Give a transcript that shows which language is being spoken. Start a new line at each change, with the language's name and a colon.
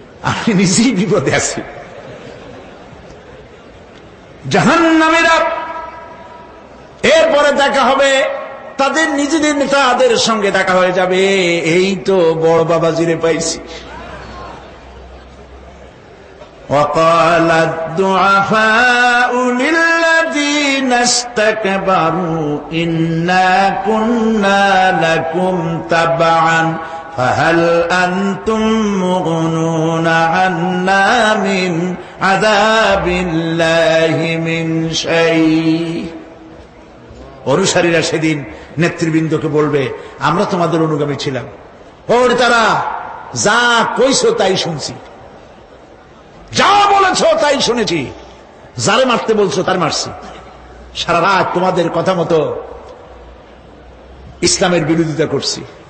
Bangla: আমি নিজেই বিপদে আছি। জাহান্নামীরা এরপরে দেখা হবে, তাদের নিজেদের নেতাদের সঙ্গে দেখা হয়ে যাবে, এই তো বড় বাবাজিরে পাইছি।
Arabic: وقال الضعفاء للذين استكبروا إنا كنا لكم تبعا فهل أنتم مغنون عنا من عذاب الله من شيء।
Bangla: অনুসারীরা সেদিন নেতৃবৃন্দকে বলবে, আমরা তোমাদের অনুগামী ছিলাম, ওর তারা যা কইছো তাই শুনছি, যা বলেছো তাই শুনেছি, যারে মারতে বলছো তার মারছি, সারা রাত তোমাদের কথা মতো ইসলামের বিরোধিতা করছি।